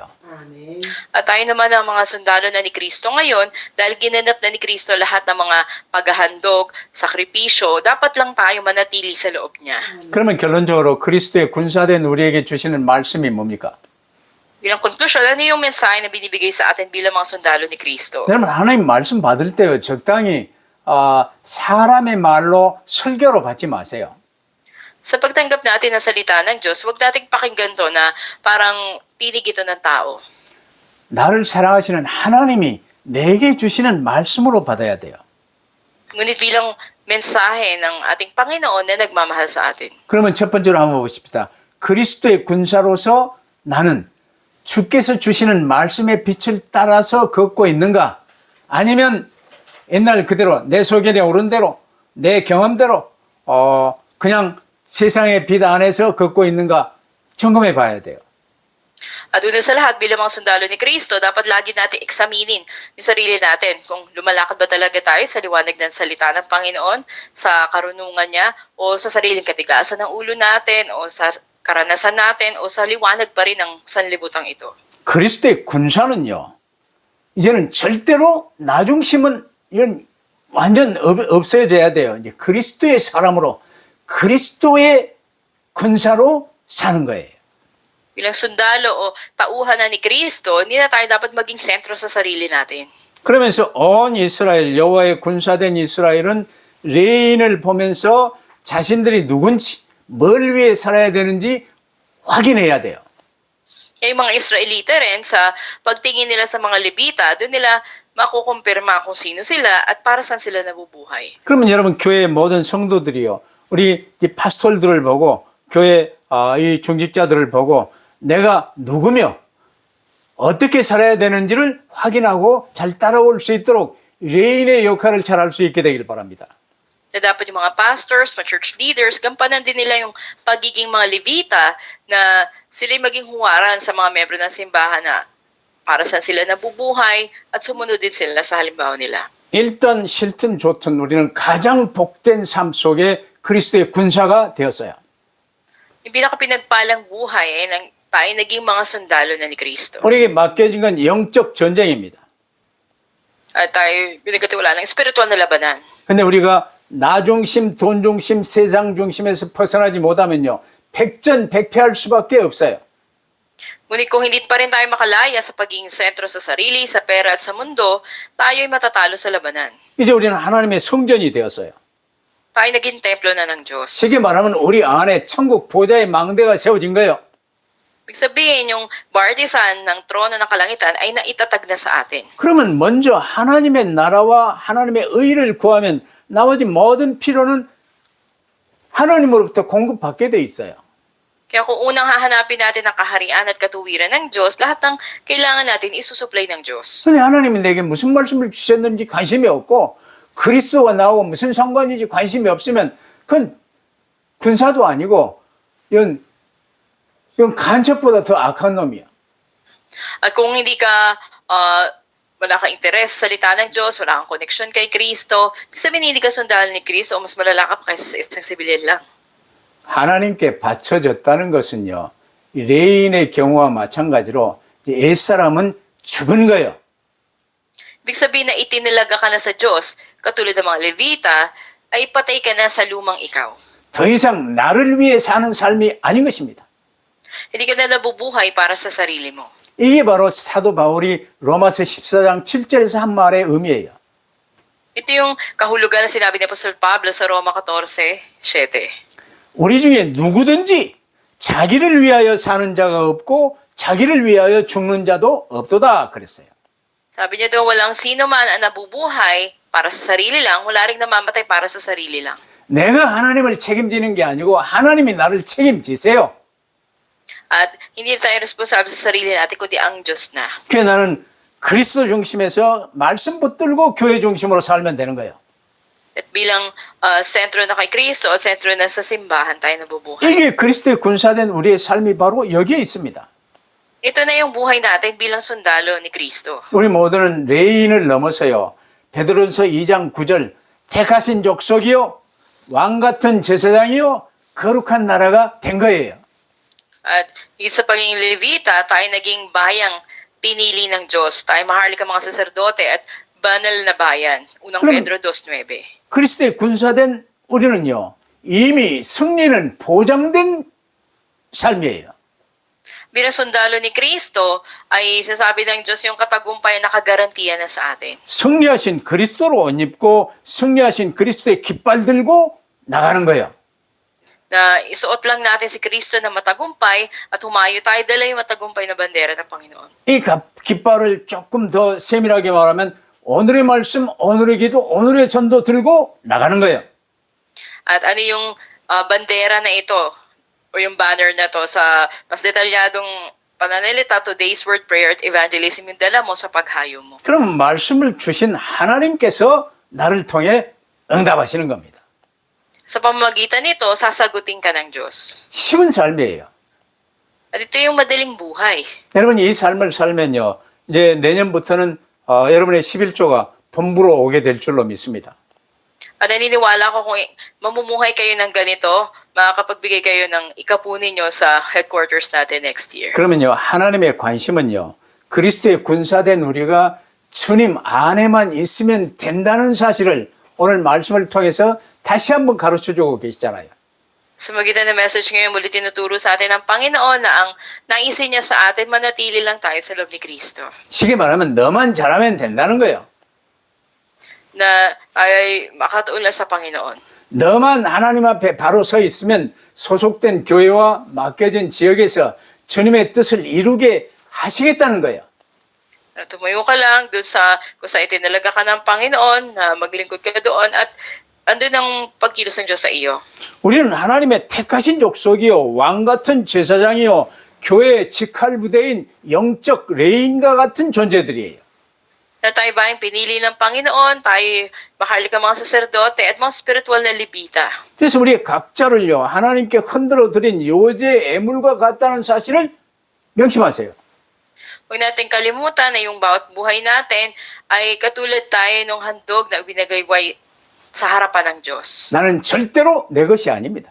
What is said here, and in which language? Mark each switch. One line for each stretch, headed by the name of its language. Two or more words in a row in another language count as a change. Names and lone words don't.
Filipino: At tayo naman ang mga sundalo na ni Kristo ngayon, dahil ginanap na ni Kristo lahat ng mga paghahandog, sakripisyo, dapat lang tayo manatili sa loob niya.
Korean: 그러면 결론적으로 그리스도의 군사된 우리에게 주시는 말씀이 뭡니까?
Filipino: Bilang konklusyon, ano yung mensahe na binibigay sa atin bilang mga sundalo ni Kristo?
Korean: 여러분 하나님 말씀 받을 때 적당히 사람의 말로 설교로 받지 마세요.
Filipino: Sa pagtanggap natin ng salita ng Diyos, huwag nating pakinggan to na parang tinig ito ng tao.
Korean: 나를 사랑하시는 하나님이 내게 주시는 말씀으로 받아야 돼요.
Filipino: Ngunit bilang mensahe ng ating Panginoon na nagmamahal sa atin.
Korean: 그러면 첫 번째로 한번 보십시다. 그리스도의 군사로서 나는 주께서 주시는 말씀의 빛을 따라서 걷고 있는가? 아니면 옛날 그대로 내 소견에 오른 대로 내 경험대로 그냥 세상의 빛 안에서 걷고 있는가 점검해 봐야 돼요.
Filipino: At una sa lahat, bilang mga sundalo ni Kristo, dapat lagi natin eksaminin yung sarili natin. Kung lumalakad ba talaga tayo sa liwanag ng salita ng Panginoon, sa karunungan niya, o sa sariling katigasan ng ulo natin, o sa karanasan natin, o sa liwanag pa rin ng sanlibutang ito.
Korean: 그리스도의 군사는요, 이제는 절대로 나중심은 이건 완전 없어져야 돼요. 이제 그리스도의 사람으로, 그리스도의 군사로 사는 거예요.
Filipino: Bilang sundalo o tauhan na ni Kristo, hindi na tayo dapat maging sentro sa sarili natin.
Korean: 그러면서 온 이스라엘, 여호와의 군사된 이스라엘은 레인을 보면서 자신들이 누군지, 뭘 위해 살아야 되는지 확인해야 돼요.
Filipino: Yung mga Israelita rin, sa pagtingin nila sa mga Levita, doon nila makukumpirma kung sino sila at para saan sila nabubuhay.
Korean: 그러면 여러분 교회의 모든 성도들이요, 우리 이 파스톨들을 보고 교회 이 중직자들을 보고 내가 누구며 어떻게 살아야 되는지를 확인하고 잘 따라올 수 있도록 레인의 역할을 잘 할 수 있게 되길 바랍니다.
Filipino: Na dapat yung mga pastors, mga
English: church leaders,
Filipino: gampanan din nila yung pagiging mga Levita na sila maging huwaran sa mga membro ng simbahan na para saan sila nabubuhay at sumunod din sila sa halimbawa nila.
Korean: 일단 싫든 좋든 우리는 가장 복된 삶 속에 그리스도의 군사가 되었어요.
Filipino: Yung pinakapinagpalang buhay ay tayo naging mga sundalo na ni Kristo.
Korean: 우리에게 맡겨진 건 영적 전쟁입니다.
Filipino: At tayo pinagkatiwalaan ng espiritual na labanan.
Korean: 근데 우리가 나 중심, 돈 중심, 세상 중심에서 벗어나지 못하면요, 백전백패할 수밖에 없어요.
Filipino: Ngunit kung hindi pa rin tayo makalaya sa pagiging sentro sa sarili, sa pera at sa mundo, tayo ay matatalo sa labanan.
Korean: 이제 우리는 하나님의 성전이 되었어요.
Filipino: Tayo naging templo na ng Diyos.
Korean: 쉽게 말하면 우리 안에 천국 보좌의 망대가 세워진 거예요.
Filipino: Ibig sabihin, yung partisan ng trono ng kalangitan ay naitatag na sa atin.
Korean: 그러면 먼저 하나님의 나라와 하나님의 의를 구하면 나머지 모든 필요는 하나님으로부터 공급받게 돼 있어요.
Filipino: Kaya kung unang hahanapin natin ang kaharian at katuwiran ng Diyos, lahat ng kailangan natin isusupply ng Diyos.
Korean: 근데 하나님이 내게 무슨 말씀을 주셨는지 관심이 없고 그리스도가 나오고 무슨 상관인지 관심이 없으면 그건 군사도 아니고 이건 간첩보다 더 악한 놈이야.
Filipino: At kung hindi ka, wala kang interes sa salita ng Diyos, wala kang connection kay Kristo, sabihin hindi ka sundalo ni Kristo o mas malala ka pa kaysa isang sibilyan lang.
Korean: 하나님께 바쳐졌다는 것은요, 이 레인의 경우와 마찬가지로 옛사람은 죽은 거예요.
Filipino: Ibig sabihin na itinilaga ka na sa Diyos, katulad ng mga Levita, ay patay ka na sa lumang ikaw.
Korean: 더 이상 나를 위해 사는 삶이 아닌 것입니다.
Filipino: Hindi ka na nabubuhay para sa sarili mo.
Korean: 이게 바로 사도 바울이 로마서 14장 7절에서 한 말의 의미예요.
Filipino: Ito yung kahulugan na sinabi ni Apostol Pablo sa Roma 14:7.
Korean: 우리 중에 누구든지 자기를 위하여 사는 자가 없고 자기를 위하여 죽는 자도 없도다 그랬어요.
Filipino: Sabi niya daw walang sino man ang nabubuhay para sa sarili lang, wala ring namamatay para sa sarili lang.
Korean: 내가 하나님을 책임지는 게 아니고 하나님이 나를 책임지세요.
Filipino: At hindi tayo responsable sa sarili natin, kundi ang Diyos na.
Korean: 그래 나는 그리스도 중심에서 말씀 붙들고 교회 중심으로 살면 되는 거예요.
Filipino: At bilang sentro na kay Kristo at sentro na sa simbahan tayo nabubuhay.
Korean: 이게 그리스도의 군사된 우리의 삶이 바로 여기에 있습니다.
Filipino: Ito na yung buhay natin bilang sundalo ni Kristo.
Korean: 우리 모두는 레인을 넘어서요. 베드로전서 2장 9절 택하신 족속이요 왕 같은 제사장이요 거룩한 나라가 된 거예요.
Filipino: At higit sa pagiging Levita, tayo naging bayang pinili ng Diyos. Tayo maharlika mga saserdote at banal na bayan. Unang
Korean: 그럼-
Filipino: Pedro 2:9.
Korean: 그리스도의 군사된 우리는요. 이미 승리는 보장된 삶이에요.
Filipino: Bilang sundalo ni Kristo, ay sasabi ng Diyos yung katagumpay na nakagarantiya na sa atin.
Korean: 승리하신 그리스도로 옷 입고 승리하신 그리스도의 깃발 들고 나가는 거예요.
Filipino: Na isuot lang natin si Kristo na matagumpay at humayo tayo dala yung matagumpay na bandera ng Panginoon.
Korean: 이 깃발을 조금 더 세밀하게 말하면 오늘의 말씀, 오늘의 기도, 오늘의 전도 들고 나가는 거예요.
Filipino: At ano yung bandera na ito o yung banner na to sa mas detalyadong pananalita,
English: today's word, prayer
Filipino: at evangelism yung dala mo sa paghayo mo.
Korean: 그럼 말씀을 주신 하나님께서 나를 통해 응답하시는 겁니다.
Filipino: Sa pamamagitan nito, sasagutin ka ng Diyos.
Korean: 쉬운 삶이에요.
Filipino: At ito yung madaling buhay.
Korean: 여러분 이 삶을 살면요. 이제 내년부터는 여러분의 11조가 본부로 오게 될 줄로 믿습니다.
Filipino: At naniniwala ko kung mamumuhay kayo ng ganito, makakapagbigay kayo ng ikapunin nyo sa headquarters natin
English: next year.
Korean: 그러면요. 하나님의 관심은요. 그리스도의 군사된 우리가 주님 안에만 있으면 된다는 사실을 오늘 말씀을 통해서 다시 한번 가르쳐주고 계시잖아요.
Filipino: Sa magitan ng message ngayon, muli tinuturo sa atin ng Panginoon na ang naisin niya sa atin, manatili lang tayo sa loob ni Kristo.
Korean: 쉽게 말하면 너만 잘하면 된다는 거예요.
Filipino: Na tayo ay makatuon lang sa Panginoon.
Korean: 너만 하나님 앞에 바로 서 있으면 소속된 교회와 맡겨진 지역에서 주님의 뜻을 이루게 하시겠다는 거예요.
Filipino: Na tumayo ka lang doon sa kung saan itinalaga ka ng Panginoon, na maglingkod ka doon at andun ang pagkilos ng Diyos sa iyo.
Korean: 우리는 하나님의 택하신 족속이요 왕 같은 제사장이요 교회의 직할 부대인 영적 레인과 같은 존재들이에요.
Filipino: Na tayo ba yung pinili ng Panginoon, tayo maharlika mga saserdote at mga spiritual na libita.
Korean: 그래서 우리 각자를요 하나님께 흔들어 드린 요제 애물과 같다는 사실을 명심하세요.
Filipino: Huwag natin kalimutan na yung bawat buhay natin ay katulad tayo ng handog na binagayway sa harapan ng Diyos.
Korean: 나는 절대로 내 것이 아닙니다.